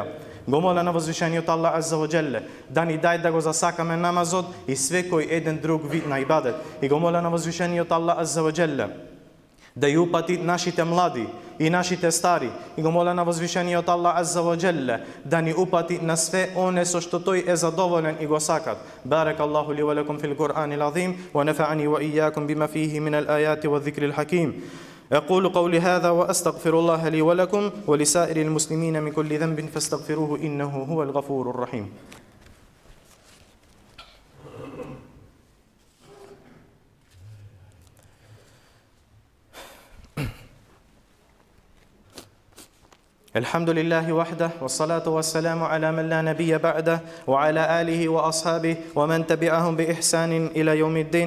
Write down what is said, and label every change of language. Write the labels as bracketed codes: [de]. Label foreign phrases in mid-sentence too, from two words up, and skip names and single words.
[mk] Го моля на возвишениот [ar] الله عز وجل [mk] да ни дај да го засакаме намазот и секој еден друг вид на ибадет. И го моля на возвишениот [ar] الله عز وجل [mk] да ја упати нашите млади и нашите стари. И го моля на возвишениот [ar] الله عز وجل [mk] да ни упати на све оне со што тој е задоволен и го сакат. [ar] بارك الله لي ولكم في القرآن العظيم ونفعني وإياكم بما فيه من الآيات والذكر الحكيم. أقول قولي هذا وأستغفر الله لي ولكم ولسائر المسلمين من كل ذنب فاستغفروه إنه هو الغفور الرحيم. الحمد لله وحده والصلاة والسلام على من لا نبي بعده وعلى آله وأصحابه ومن تبعهم بإحسان إلى يوم الدين.